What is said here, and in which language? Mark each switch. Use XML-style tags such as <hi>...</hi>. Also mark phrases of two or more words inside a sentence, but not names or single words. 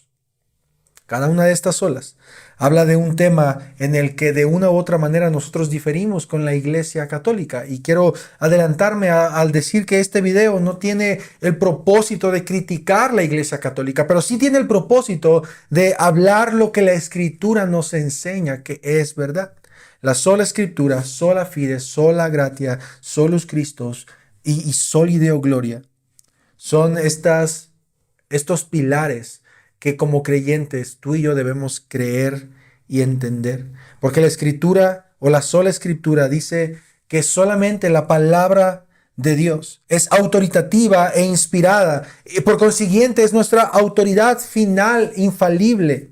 <es>Cada una de estas solas habla de un tema en el que de una u otra manera nosotros diferimos con la Iglesia Católica. Y quiero adelantarme al decir que este video no tiene el propósito de criticar la Iglesia Católica, pero sí tiene el propósito de hablar lo que la Escritura nos enseña que es verdad. La sola Escritura,</es> <la>sola fide, sola gratia, solus Christus</la> <es>y</es> <la>soli Deo Gloria</la> <es>son estos pilares que como creyentes tú y yo debemos creer y entender. Porque la escritura o la sola escritura dice que solamente la palabra de Dios es autoritativa e inspirada y por consiguiente es nuestra autoridad final, infalible.</es>